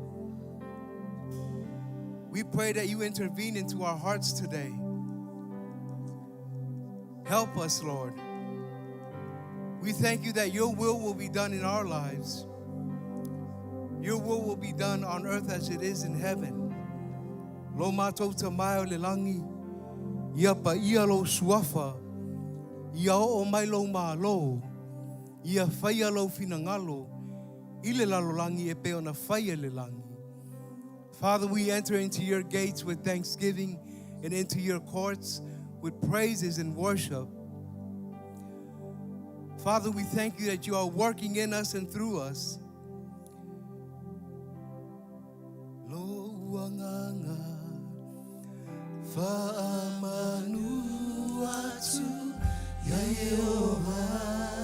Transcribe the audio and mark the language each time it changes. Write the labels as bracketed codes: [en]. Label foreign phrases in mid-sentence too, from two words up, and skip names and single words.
[en] We pray that you intervene into our hearts today. Help us, Lord. We thank you that your will be done in our lives. Your will be done on earth as it is in heaven. [sm] Lo mātou tamaio le langi, ia pa ia lo suafa, ia o mai lo mālo, ia whaia lo finangalo, i le lalo langi e pe ona whaia le langi. [en] Father, we enter into your gates with thanksgiving and into your courts with praises and worship. Father, we thank you that you are working in us and through us. [sm] Lo wanganga fa'amanu atu ya Yehova.